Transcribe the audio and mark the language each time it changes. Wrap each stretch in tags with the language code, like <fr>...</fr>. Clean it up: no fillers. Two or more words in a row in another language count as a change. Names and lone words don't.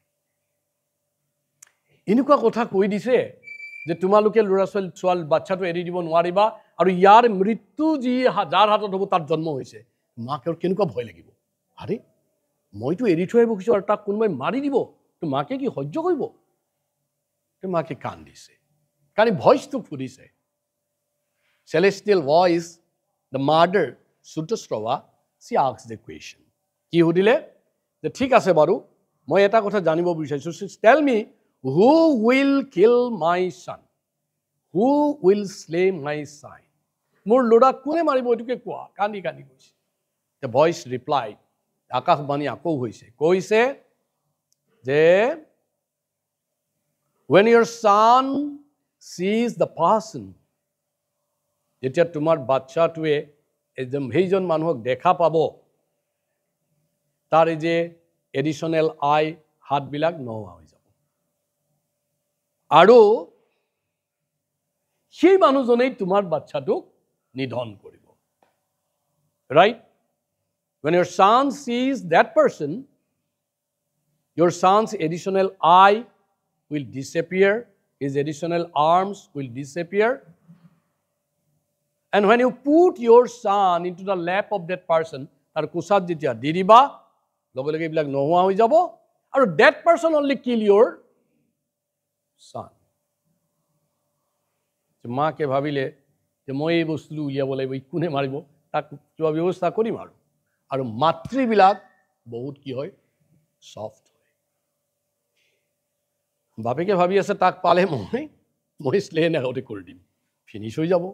<as>এনেকুৱা কথা কৈ দিছে যে তোমালোকে ল'ৰা ছোৱালী বাচ্চাটো এৰি দিব নোৱাৰিবা, আৰু ইয়াৰ মৃত্যু যি যাৰ হাতত হ'ব তাৰ জন্ম হৈছে। মাকে কেনেকুৱা ভয় লাগিব? আৰে মইতো এৰি থৈ আহিব খুজিছোঁ আৰু তাক কোনোবাই মাৰি দিব, তো মাকে কি সহ্য কৰিব? তো মাকে কান্দিছে, কাৰণ ভইচটো ফুৰিছে।</as> <en>Celestial voice, the mother, Sutasrava, she asked the question.</en> <as>কি সুধিলে? যে ঠিক আছে বাৰু, মই এটা কথা জানিব বিচাৰিছোঁ।</as> <en>Tell me, who will kill my son? Who will slay my son?</en> <as>মোৰ ল'ৰাক কোনে মাৰিব এইটোকে কোৱা। কান্দি কান্দি কৈছে।</as> <en>The voice replied,</en> <as>আকাশবাণী আকৌ হৈছে, কৈছে যে</as> <en>when your son sees the person,</en> <as>যেতিয়া তোমাৰ বাচ্চাটোৱে সেইজন মানুহক দেখা পাব, তাৰ এই যে</as> <en>additional eye</en> <as>হাতবিলাক নোহোৱা হৈ যাব, আৰু সেই মানুহজনেই তোমাৰ বাচ্চাটোক নিধন কৰিব। ৰাইট?</as> <en>When your son sees that person, your son's additional eye will disappear, his additional arms will disappear. And when you put your son into the lap of that person,</en> <as>তাৰ কোচাত যেতিয়া দি দিবা, লগে লগে এইবিলাক নোহোৱা হৈ যাব, আৰু</as> <en>that person only kill your son.</en> <as>মাকে ভাবিলে যে মই এই বস্তুটো উলিয়াব লাগিব, কোনে মাৰিব, তাক কিবা ব্যৱস্থা কৰিম আৰু মাতৃবিলাক বহুত কি হয়? ছফ্ট হয়। বাপেকে ভাবি আছে তাক পালে মই স্লেন আগতে কৰি দিম, ফিনিছ হৈ যাব।</as>